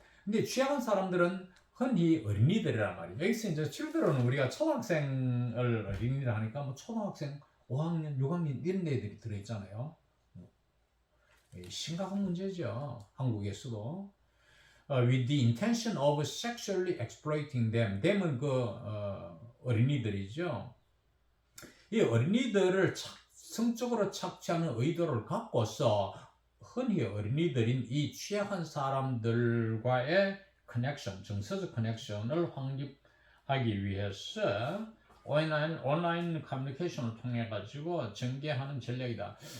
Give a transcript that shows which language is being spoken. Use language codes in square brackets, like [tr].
[ko] 근데 취약한 사람들은 흔히 어린이들이란 말이에요. 여기서 이제 children은 우리가 초등학생을 어린이라 하니까 뭐 초등학생 5학년, 6학년 이런 애들이 들어있잖아요. 심각한 문제죠. 한국에서도. [en] With the intention of sexually exploiting them. [ko] them은 어린이들이죠. 이 어린이들을 성적으로 착취하는 의도를 갖고서 흔히 어린이들인 이 취약한 사람들과의 커넥션, 정서적 커넥션을 확립하기 위해서 온라인 커뮤니케이션을 통해 가지고 전개하는 전략이다.